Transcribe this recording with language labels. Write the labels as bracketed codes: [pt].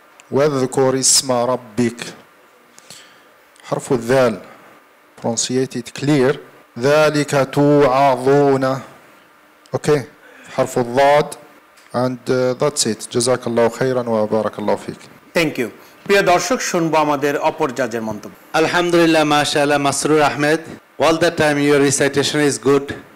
[ar] واذكر اسم ربك حرف الذال [en] pronunciate it clear [ar] ذلك توعظون okay حرف الضاد [en] and that's it [ar] جزاك الله خيرا وبارك الله فيك [en] thank you [bn] প্রিয় দর্শক শুনবো আমাদের অপর জাজের মন্তব্য [en] Alhamdulillah, mashallah, Masroor Ahmed. All the time your recitation is good.